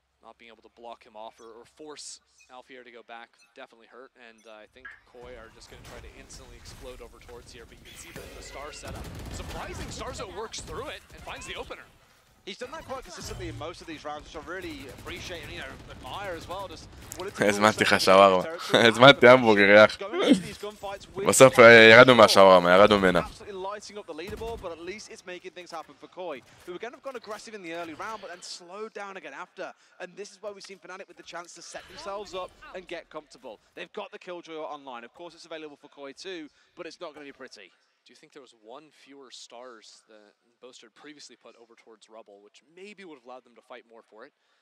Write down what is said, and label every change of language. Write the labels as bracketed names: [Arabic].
[English] Not being able to block him off or force Alfeir to go back definitely hurt, and I think Koi are just going to try to instantly explode over towards here, but you can see the star setup. Surprising, Starzo works through it and finds the opener. He's done that quite consistently in most of these rounds, which I really appreciate and, you know, admire as well. Just [Hebrew] הזמנתי לך שווארמה. הזמנתי המבורגר יח. בסוף ירדנו מהשווארמה, ירדנו ממנה. [English] Lighting up the leaderboard, but at least it's making things happen for Koi, who again have gone aggressive in the early round, but then slowed down again after. And this is where we've seen Fnatic with the chance to set themselves up and get comfortable. They've got the Killjoy online. Of course, it's available for Koi too, but it's not going to be pretty. Do you think there was one fewer stars that Boaster had previously put over towards Rubble, which maybe would have allowed them to fight more for it?